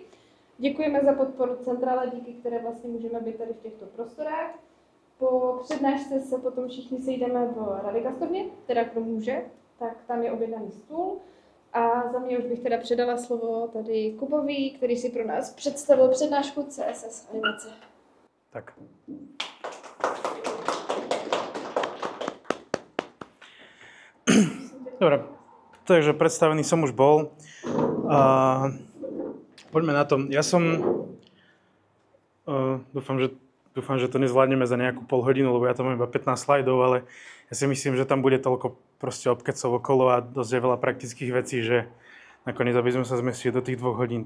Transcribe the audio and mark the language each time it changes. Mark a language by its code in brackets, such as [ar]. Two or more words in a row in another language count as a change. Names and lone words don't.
[cs] Děkujeme za podporu centrále, díky které vlastně můžeme být tady v těchto prostorách. Po přednášce se potom všichni sejdeme v Radikastovně, teda kdo může, tak tam je objednaný stůl. A za mě už bych teda předala slovo tady Kubovi, který si pro nás představil přednášku CSS animace. Tak. [sk] Dobre, takže predstavený som už bol. Poďme na to. Ja som... Dúfam, že to nezvládneme za nejakú pol hodinu, lebo ja tam mám iba 15 slajdov, ale ja si myslím, že tam bude toľko proste obkecov okolo a dosť je veľa praktických vecí, že nakoniec aby sme sa zmestili do tých 2 hodín.